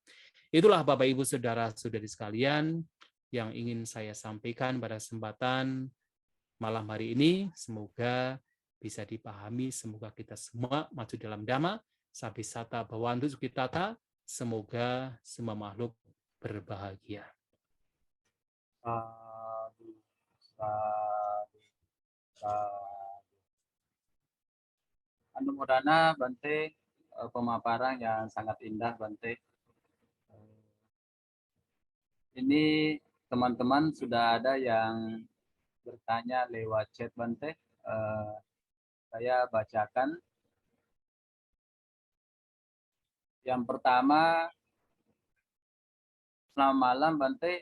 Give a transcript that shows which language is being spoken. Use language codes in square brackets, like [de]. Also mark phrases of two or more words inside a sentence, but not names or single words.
[id] Itulah Bapak Ibu Saudara-saudari sekalian yang ingin saya sampaikan pada kesempatan malam hari ini. Semoga bisa dipahami, semoga kita semua maju dalam Dhamma, [pi] Sabisata Bhavantu Sukhitata, [id] semoga semua makhluk berbahagia. [pi] Sadu, sadu, sadu. [id] Anumodana Bante, pemaparan yang sangat indah Bante. Ini teman-teman sudah ada yang bertanya lewat chat Bante. Saya bacakan. Yang pertama, selamat malam Bante.